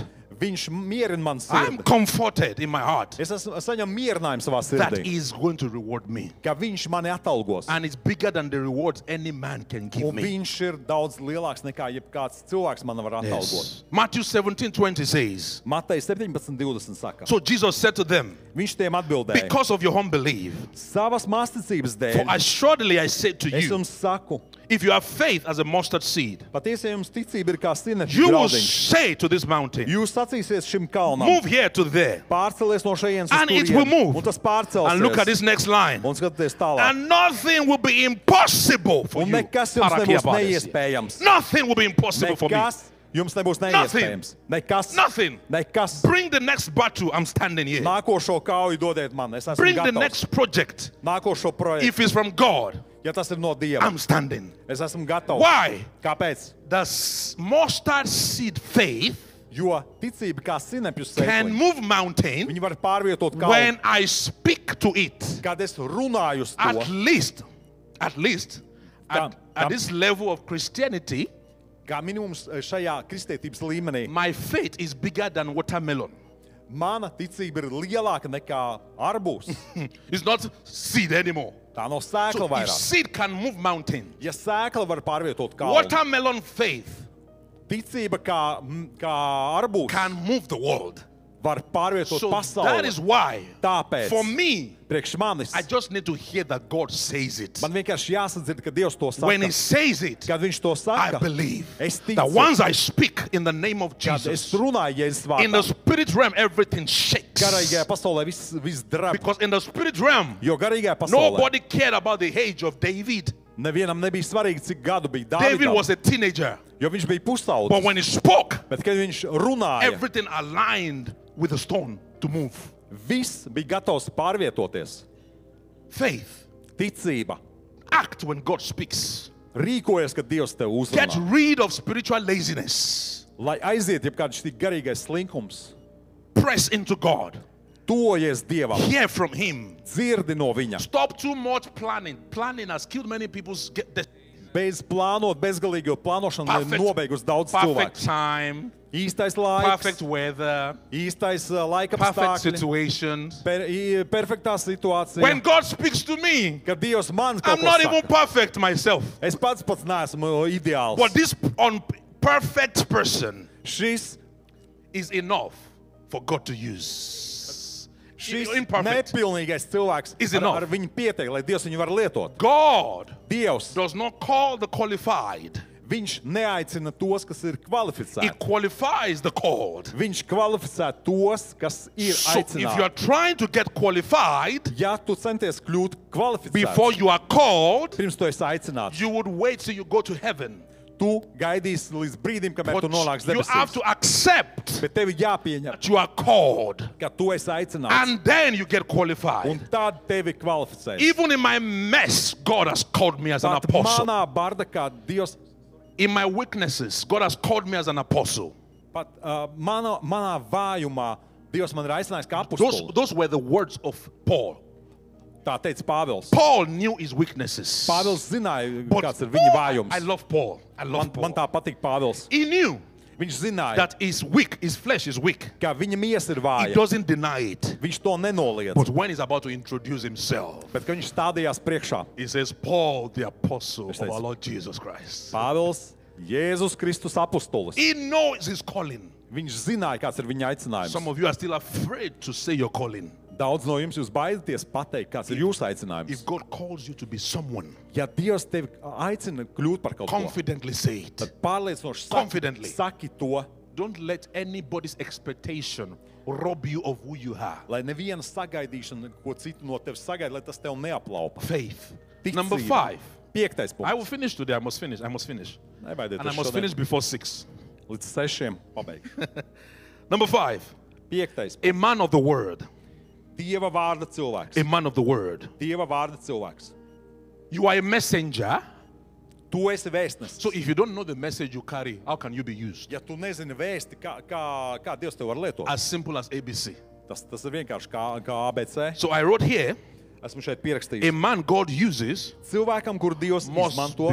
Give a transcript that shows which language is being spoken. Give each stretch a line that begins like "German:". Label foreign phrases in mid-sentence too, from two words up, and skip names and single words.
Latvian: viņš mierina man
English: I'm
Latvian: sirdi.
English: comforted in my heart
Latvian: Es saņemu mierinājumu savā
English: that
Latvian: sirdī,
English: he is going to reward me.
Latvian: ka viņš mani atalgos.
English: And it's bigger than the rewards any man can give
Latvian: Un
English: me.
Latvian: viņš ir daudz lielāks nekā jebkāds cilvēks man var atalgot.
English: Yes. Matthew 17:20 says,
Latvian: Matei 17:20 saka.
English: so Jesus said to them,
Latvian: Viņš tiem atbildēja,
English: because of your unbelief,
Latvian: savas māsticības
English: for
Latvian: dēļ,
English: assuredly I say to
Latvian: es
English: you,
Latvian: jums saku,
English: if you have faith as a mustard seed,
Latvian: patiesi, ja jums ticība ir kā sinepju
English: you will
Latvian: graudiņš,
English: say to this mountain,
Latvian: jūs sacīsiet šim kalnam,
English: move here to there,
Latvian: pārcelies no šejienes uz
English: and it will
Latvian: turieni,
English: move.
Latvian: un tas
English: and look at
Latvian: pārcelsies,
English: this next line,
Latvian: un skatieties tālāk.
English: and nothing will be impossible for
Latvian: Un
English: you.
Latvian: nekas jums nebūs neiespējams.
English: Nothing will be impossible for me.
Latvian: Nekas jums nebūs neiespējams. Nekas.
English: Nothing.
Latvian: Nekas.
English: Bring the next battle. I'm standing here.
Latvian: Nākošo kauju dodiet man. Es esmu
English: Bring the
Latvian: gatavs.
English: next project.
Latvian: Nākošo projektu.
English: If it's from God,
Latvian: Ja tas ir no Dieva,
English: I'm standing.
Latvian: es esmu gatavs.
English: Why?
Latvian: Kāpēc?
English: The mustard seed faith
Latvian: Jo ticība kā sinepju
English: can
Latvian: sēkliņa.
English: move mountain
Latvian: Viņi var pārvietot
English: when
Latvian: kalnu.
English: I speak to it.
Latvian: Kad es runāju uz
English: At
Latvian: to,
English: least,
Latvian: Kam-
English: at
Latvian: kam-
English: this level of Christianity,
Latvian: kā minimums šajā kristietības līmenī,
English: my faith is bigger than watermelon.
Latvian: mana ticība ir lielāka nekā arbūs.
English: It's not seed anymore.
Latvian: Tā nav
English: So
Latvian: sēkla
English: if
Latvian: vairāk.
English: seed can move mountain,
Latvian: Ja sēkla var pārvietot kalnu,
English: watermelon faith
Latvian: ticība kā arbūs
English: can move the world.
Latvian: var pārvietot
English: So that is
Latvian: pasauli.
English: why,
Latvian: Tāpēc
English: for me,
Latvian: priekš manis
English: I just need to hear that God says it.
Latvian: man vienkārši jāsadzird, ka Dievs to
English: When He
Latvian: saka.
English: says it,
Latvian: Kad viņš to
English: I
Latvian: saka,
English: believe
Latvian: es ticu,
English: that once I speak in the name of
Latvian: kad es
English: Jesus,
Latvian: runāju Jēzus
English: in the
Latvian: vārdā,
English: spirit realm, everything shakes.
Latvian: garīgajā pasaulē viss drēb.
English: Because in the spirit realm,
Latvian: Jo garīgajā pasaulē
English: nobody cared about the age of David.
Latvian: nevienam nebija svarīgi, cik gadu bija
English: David
Latvian: Dāvidam,
English: was a teenager,
Latvian: jo viņš bija
English: but
Latvian: pusaudzis.
English: when he spoke,
Latvian: Bet, kad viņš runāja,
English: everything aligned with the stone to move.
Latvian: viss bija gatavs pārvietoties.
English: Faith.
Latvian: Ticība.
English: Act when God speaks.
Latvian: Rīkojies, kad Dievs tev
English: Get
Latvian: uzrunā.
English: rid of spiritual laziness.
Latvian: Lai aiziet jebkāds šī garīgais slinkums.
English: Press into God.
Latvian: Tojies Dievam.
English: Hear from Him.
Latvian: Dzirdi no viņa.
English: Stop too much planning. Planning has killed many people's
Latvian: Bez plānot, bezgalīgo plānošanu
English: Perfect-
Latvian: noveigus daudz
English: perfect
Latvian: cilvēku.
English: time,
Latvian: Īstais laiks,
English: perfect weather,
Latvian: īstais laika
English: perfect
Latvian: apstākļi,
English: situations.
Latvian: perfektā situācija.
English: When God speaks to me,
Latvian: Kad Dievs man kaut
English: I'm
Latvian: ko
English: not even
Latvian: saka.
English: perfect myself.
Latvian: Es pats neesmu ideāls.
English: But this perfect person
Latvian: Šis
English: is enough for God to use.
Latvian: Šis
English: Imperfect
Latvian: nepilnīgais cilvēks
English: is
Latvian: ar
English: enough.
Latvian: viņu pietiek, lai Dievs viņu var lietot.
English: God
Latvian: Dievs,
English: does not call the qualified.
Latvian: Viņš neaicina tos, kas ir
English: He
Latvian: kvalificēti.
English: qualifies the called.
Latvian: Viņš kvalificē tos, kas ir
English: So if you are
Latvian: aicināti.
English: trying to get qualified
Latvian: Ja tu centies kļūt
English: before
Latvian: kvalificēts,
English: you are called,
Latvian: pirms tu esi aicināts,
English: you would wait till you go to heaven.
Latvian: tu gaidīsi līdz brīdim, kamēr
English: But
Latvian: tu nonāksi
English: you have
Latvian: debesīs.
English: to accept
Latvian: Bet tev ir jāpieņem,
English: that you are called,
Latvian: ka tu esi aicināts,
English: and then you get qualified.
Latvian: un tad tevi kvalificēs.
English: Even in my mess, God has called me as an
Latvian: Pat
English: apostle.
Latvian: manā bardakā Dievs,
English: In my weaknesses, God has called me as an apostle.
Latvian: pat manā vājumā Dievs man ir aicinājis kā apostoli.
English: Those were the words of Paul.
Latvian: Tā teica Pāvils.
English: Paul knew his weaknesses.
Latvian: Pāvils zināja,
English: But
Latvian: kāds ir viņa
English: I
Latvian: vājums.
English: love Paul. I love
Latvian: Man
English: Paul.
Latvian: tā patīk Pāvils.
English: He knew
Latvian: Viņš zināja,
English: that his weak, his flesh is weak.
Latvian: ka viņa miesa ir
English: He
Latvian: vāja.
English: doesn't deny it.
Latvian: Viņš to nenoliedz.
English: But when he's about to introduce himself,
Latvian: Bet, kad viņš stādījās priekšā,
English: he says, Paul, the apostle of says- our Lord Jesus Christ.
Latvian: Pāvils, Jēzus Kristus apostolis,
English: He knows his calling.
Latvian: viņš zināja, kāds ir viņa aicinājums.
English: Some of you are still afraid to say your calling.
Latvian: Daudz no jums jūs baidaties pateikt, kāds ir jūsu aicinājums.
English: If God calls you to be someone,
Latvian: Ja Dievs tevi aicina kļūt par kaut ko,
English: confidently say it.
Latvian: tad pārliecinoši
English: Confidently.
Latvian: saki to,
English: Don't let anybody's expectation rob you of who you are.
Latvian: lai neviena sagaidīšana, ko citu no tevis sagaida, lai tas tev neaplaupa.
English: Faith.
Latvian: Ticība.
English: Number 5.
Latvian: 5.
English: I will
Latvian: punkts.
English: finish today. I must finish.
Latvian: Nebaidieties
English: And I must
Latvian: šodien.
English: finish before 6.
Latvian: Līdz 6. pabeigšu.
English: Number 5.
Latvian: 5.
English: A man of the word.
Latvian: Dieva vārda cilvēks.
English: A man of the word.
Latvian: Dieva vārda cilvēks.
English: You are a messenger.
Latvian: Tu esi vēstnesis.
English: So if you don't know the message you carry, how can you be used?
Latvian: Ja tu nezini vēsti, kā Dievs tev var lietot,
English: As simple as ABC.
Latvian: tas ir vienkārši kā ABC.
English: So I wrote here,
Latvian: Esmu šeit
English: a
Latvian: pierakstījis.
English: man God uses
Latvian: Cilvēkam, kur Dievs
English: must
Latvian: izmanto,